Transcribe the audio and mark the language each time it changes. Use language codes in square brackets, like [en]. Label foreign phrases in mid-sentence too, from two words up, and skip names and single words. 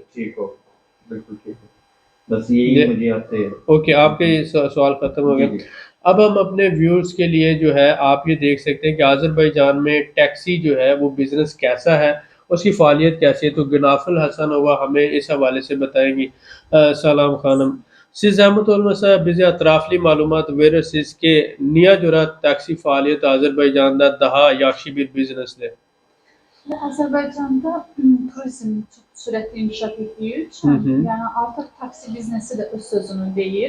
[ur] ٹھیک ہو، بالکل ٹھیک ہے۔ بس یہی مجھے آپ سے. اوکے، آپ کے سوال ختم ہو گئے. اب ہم اپنے ویورز کے لیے جو ہے، آپ یہ دیکھ سکتے ہیں کہ آذربائیجان میں ٹیکسی جو ہے وہ بزنس کیسا ہے، اس کی فعالیت کیسی ہے. تو گنافل حسن ہوا ہمیں اس حوالے سے بتائیں گی. سلام خانم, [az] siz zahmet olmasa bize atraflı malumat verirsiniz ki niye göre taksi faaliyeti Azerbaycan'da daha yaxşı bir biznesdir? Azərbaycanda turizm çox sürətli inkişaf etdiyi üçün, yəni artıq taksi biznesi də öz sözünü deyir.